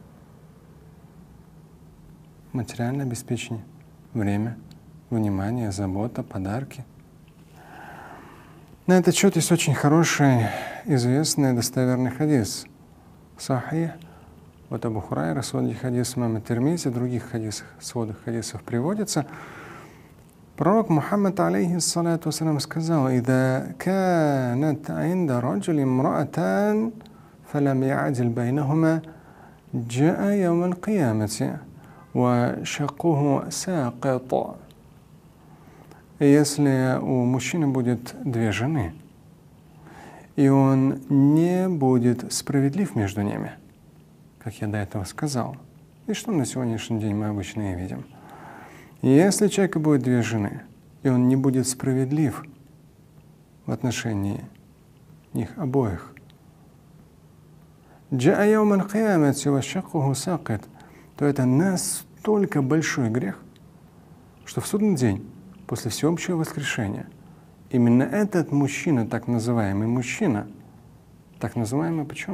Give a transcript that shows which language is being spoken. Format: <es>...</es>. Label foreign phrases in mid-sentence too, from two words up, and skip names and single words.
<ru>Материальное обеспечение, время, внимание, забота, подарки. На этот счет есть очень хороший, известный, достоверный хадис. Сахих. Вот Абу Хурайра, сводный хадис имама Тирмизи, в других хадисах, сводных хадисов приводится.</ru> <ar>Пророк Мухаммад, عليه الصلاة والسلام, сказал: «إذا كانت عند الرجل امرأتان فلم يعدل بينهما جاء يوم القيامة وشقه ساقط».</ar> <ru>Если у мужчины будет 2 жены, и он не будет справедлив между ними, как я до этого сказал, и что на сегодняшний день мы обычно и видим. Если у человека будет 2 жены, и он не будет справедлив в отношении них обоих, то это настолько большой грех, что в судный день, после всеобщего воскрешения, именно этот мужчина, так называемый мужчина, так называемый почему?</ru>